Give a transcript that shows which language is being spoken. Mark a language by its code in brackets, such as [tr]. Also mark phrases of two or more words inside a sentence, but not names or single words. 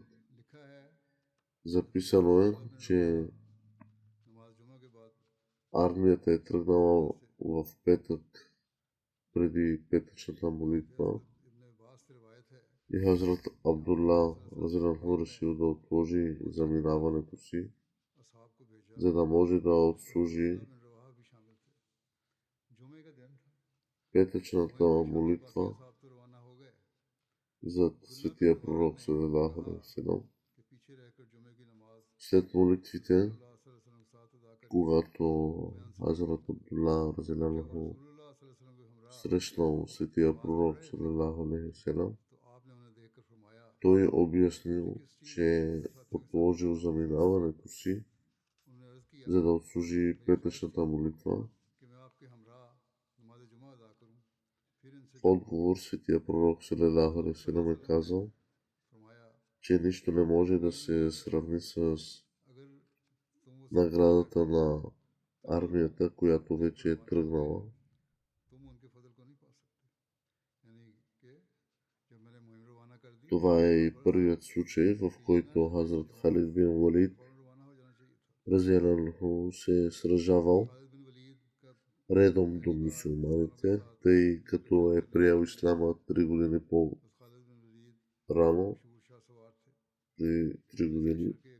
[bg] Записано е, че армията е тръгнала в петък преди петъчната молитва и Хазрат Абдулла Разинаху решил да отложи заминаването си, за да може да отслужи петъчната молитва зад светия пророк [ar] صلى الله عليه وسلم. [bg] След молитвите, когато Хазрат Абдулла Разинаху срещнал светия пророк [ar] صلى الله عليه وسلم, [bg] той обяснил, че отложил заминаването си, за да отслужи петъчната молитва. В отговор светия пророк [ar] صلى الله عليه وسلم [bg] е казал, че нищо не може да се сравни с наградата на армията, която вече е тръгнала. Това е и първият случай, в който Хазрат Халид бин Валид разияланху се е сражавал редом до мюсюлманите, тъй като е приел исляма 3 години по-рано, 3 години.